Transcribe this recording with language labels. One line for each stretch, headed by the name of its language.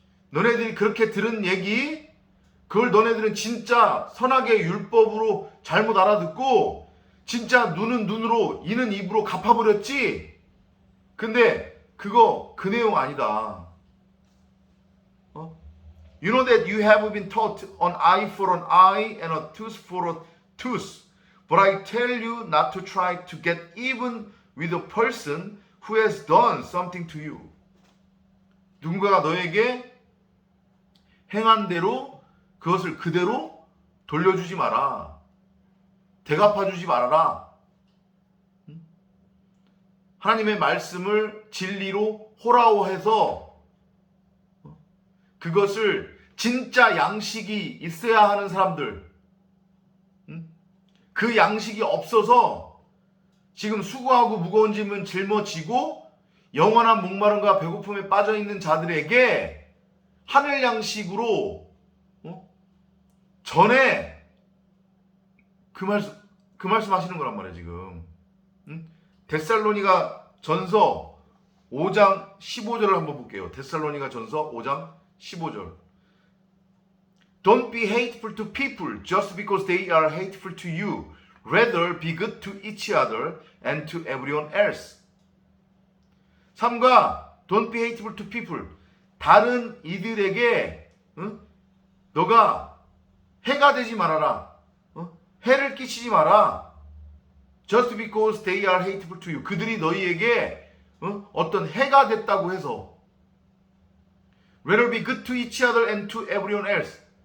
Korean: 너네들이 그렇게 들은 얘기, 그걸 너네들은 진짜 선악의 율법으로 잘못 알아듣고 진짜 눈은 눈으로, 이는 입으로 갚아버렸지. 근데 그거 그 내용 아니다.
English: You know that you have been taught an eye for an eye and a tooth for a tooth. But I tell you not to try to get even with a person who has done something to you.
Korean: 누군가가 너에게 행한 대로 그것을 그대로 돌려주지 마라. 대갚아주지 말아라. 하나님의 말씀을 진리로 호라호해서 그것을 진짜 양식이 있어야 하는 사람들, 그 양식이 없어서 지금 수고하고 무거운 짐은 짊어지고 영원한 목마름과 배고픔에 빠져있는 자들에게 하늘 양식으로 전에 그 말씀 하시는 거란 말이에요 지금. 데살로니가 전서 5장 15절을 한번 볼게요. 데살로니가 전서 5장 15절.
English: Don't be hateful to people just because they are hateful to you. Rather be good to each other and to everyone else. 3가 Don't be hateful to people.
Korean: 다른 이들에게 너가 해가 되지 말아라. 해를 끼치지 마라.
English: Just because they are hateful to you.
Korean: 그들이 너희에게 어떤 해가 됐다고 해서.
English: Rather be good to each other and to everyone else.